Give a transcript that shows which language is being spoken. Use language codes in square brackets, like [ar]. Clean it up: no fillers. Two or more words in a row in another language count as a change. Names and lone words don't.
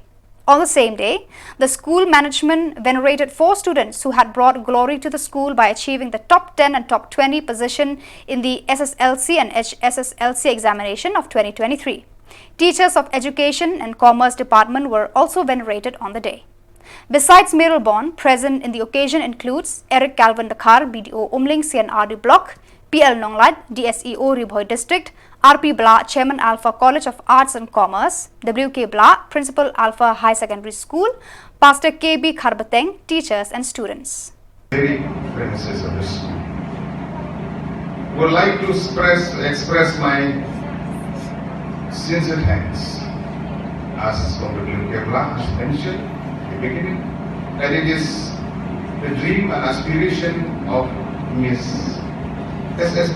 [en] On the same day, the school management venerated 4 students who had brought glory to the school by achieving the top 10 and top 20 position in the SSLC and HSSLC examination of 2023. Teachers of Education and Commerce Department were also venerated on the day. Besides Miralbon, present in the occasion includes Eric Calvin Dakar, BDO Umling CNRD Block, PL Nonglat, DSEO Ribhoi District, RP Bla, Chairman Alpha College of Arts and Commerce, WK Bla, Principal Alpha High Secondary School, Pastor KB Kharbateng, teachers and students. Very premises of the school. Would like to express my sincere thanks, as WK Bla has mentioned in the beginning, that it is the dream and aspiration of Miss S.S.